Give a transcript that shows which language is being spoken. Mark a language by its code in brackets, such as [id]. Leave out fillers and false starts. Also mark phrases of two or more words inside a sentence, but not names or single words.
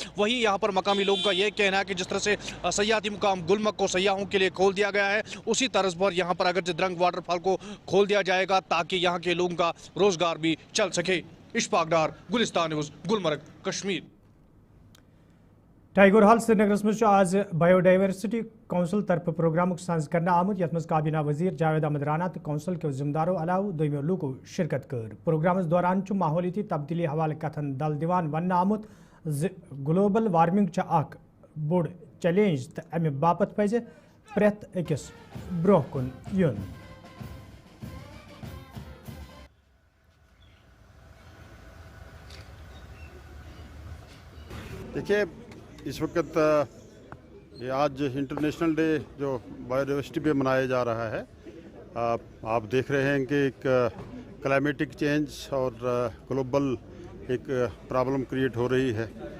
[hi] वहीं यहाँ पर मकामी लोगों का ये कहना है कि जिस तरह से सयाहती मुकाम गुलमर्ग को सयाहों के लिए खोल दिया गया है, उसी तर्ज पर यहाँ पर अगर द्रंग वाटरफॉल को खोल दिया जाएगा ताकि यहाँ के लोगों का रोजगार भी चल सके। इशफाक डार, गुलिस्तान न्यूज़, गुलमर्ग, कश्मीर। [ks] टाइगर हॉल श्रीनगर में आज [en] biodiversity council [ks] तरफ प्रोग्राम साज करना आमुत यथ काबीना वजीर जावेद अहमद राना तो काउंसिल के जिम्मेदारों अलाव दोमो लूको शिरकत कर। प्रोग्राम दौरान माहौलियाती तब्दीली हवाले कथन दल दिवान वन आमुत [en] global warming [ks] अख बोड़ चैलेंज तो अमे बापत पज प्रेत अकिस ब्रोह कुन युन। [hi] देखिए, इस वक्त ये आज [en] international day [hi] जो बायोडाइवर्सिटी पे मनाया जा रहा है, आप देख रहे हैं कि एक [en] climatic change [hi] और ग्लोबल एक प्रॉब्लम क्रिएट हो रही है।